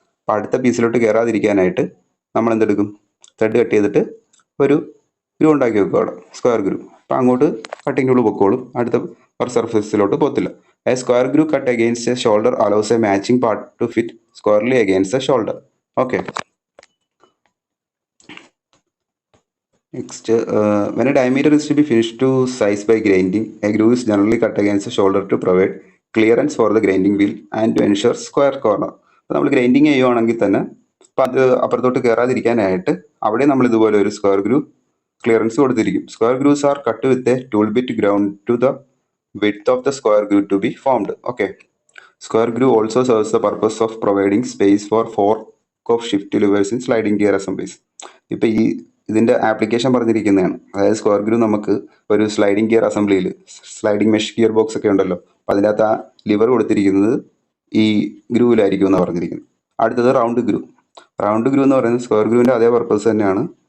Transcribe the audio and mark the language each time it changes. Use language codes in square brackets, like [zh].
[ml] അപ്പോൾ അടുത്ത പീസിലോട്ട് കയറാതിരിക്കാനായിട്ട് നമ്മൾ എന്തെടുക്കും, ത്രെഡ് കട്ട് ചെയ്തിട്ട് ഒരു ഗ്രൂ ഉണ്ടാക്കി വെക്കും അവിടെ, സ്ക്വയർ ഗ്രൂ. അപ്പോൾ അങ്ങോട്ട് കട്ടിംഗ് ടൂൾ പൊക്കോളും, അടുത്ത ഒരു സർഫസിലോട്ട് പോകത്തില്ല. [en] A square groove cut against a shoulder allows a matching part to fit squarely against a shoulder. Okay. Next, when a diameter is to be finished to size by grinding, a groove is generally cut against the shoulder to provide clearance for the grinding wheel and to ensure square corner. [ml] അപ്പോൾ നമ്മൾ grinding ചെയ്യുവാണെങ്കിൽ തന്നെ അപ്പം അത് അപ്പുറത്തോട്ട് കയറാതിരിക്കാനായിട്ട് അവിടെ നമ്മൾ ഇതുപോലെ ഒരു square groove clearance കൊടുത്തിരിക്കും. [en] Square grooves are cut with a tool bit ground to the width of the square groove to be formed. Okay. Square groove also serves the purpose of providing space for fork of shift levers in sliding gear assemblies. [ml] ഇപ്പോൾ ഇതിൻ്റെ application പറഞ്ഞിരിക്കുന്നതാണ്. അതായത് square groove നമുക്ക് ഒരു sliding gear അസംബ്ലിയിൽ sliding mesh gear box ഒക്കെ ഉണ്ടല്ലോ, അപ്പോൾ അതിൻ്റെ അകത്ത് ആ ലിവർ കൊടുത്തിരിക്കുന്നത് ഈ ഗ്രൂവിലായിരിക്കും എന്നാണ് പറഞ്ഞിരിക്കുന്നത്. അടുത്തത് റൗണ്ട് ഗ്രൂവ് എന്ന് പറയുന്നത് സ്ക്വയർ ഗ്രൂവിൻ്റെ അതേ പർപ്പസ് തന്നെയാണ്.